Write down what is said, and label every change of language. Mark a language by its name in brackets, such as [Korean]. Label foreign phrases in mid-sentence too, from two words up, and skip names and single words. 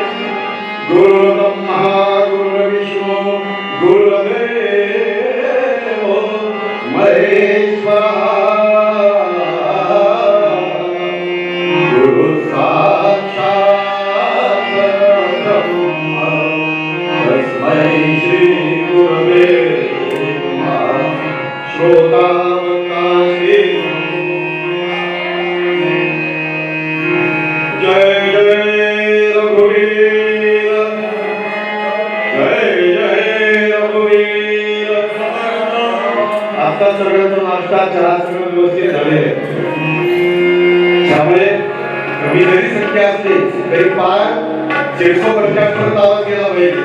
[Sanskrit] गुरुर्ब्रह्मा गुरुर्विष्णु गुरुर्देवो महेश्वरः गुरुः साक्षात् परब्रह्म तस्मै श्री गुरवे नमः। [Marathi] श्रोतावकाशे जय जय रघुवीर जय जय रघुवीर। आता सगळ्यांचा नाश्ता चहा सगळं व्यवस्थित झाले। त्यामुळे कमी जरी संख्या असली तरी पार 150% पर्यंत आवाज गेला पाहिजे।